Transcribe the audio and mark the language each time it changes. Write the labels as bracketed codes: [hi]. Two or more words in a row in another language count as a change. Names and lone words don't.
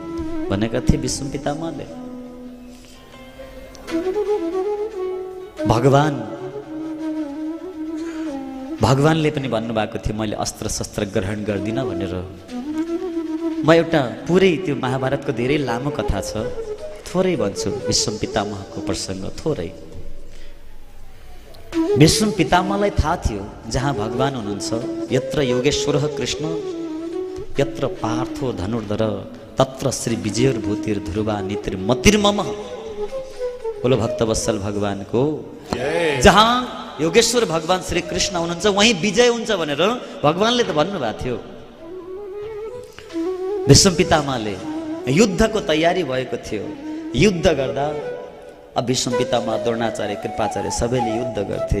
[ne] भनेका थिए भीष्म पितामहले। भगवानले पनि भन्नुभएको थियो मैले अस्त्र शस्त्र ग्रहण गर्दिनँ भनेर। म एउटा पुरै त्यो महाभारतको धेरै लामो कथा छ, थोरै भन्छु। भीष्म पितामहको प्रसङ्ग थोरै। भीष्म पितामहलाई थाहा थियो जहाँ भगवान हुनुहुन्छ, [sa] यत्र योगेश्वरः कृष्ण यत्र पार्थो धनुर्धर तत्र श्री विजयोर्भूतिर ध्रुवा नीतिर्मतिर्मम। [ne] बोलो भक्तवत्सल भगवानको जहाँ योगेश्वर भगवान श्री कृष्ण हुनुहुन्छ वहीं विजय हुन्छ भनेर भगवानले त भन्नुभएको थियो। भीष्म पितामहले युद्धको तयारी भएको थियो। युद्ध गर्दा अब भीष्म पितामह, द्रोणाचार्य, कृपाचार्य सबैले युद्ध गर्थे।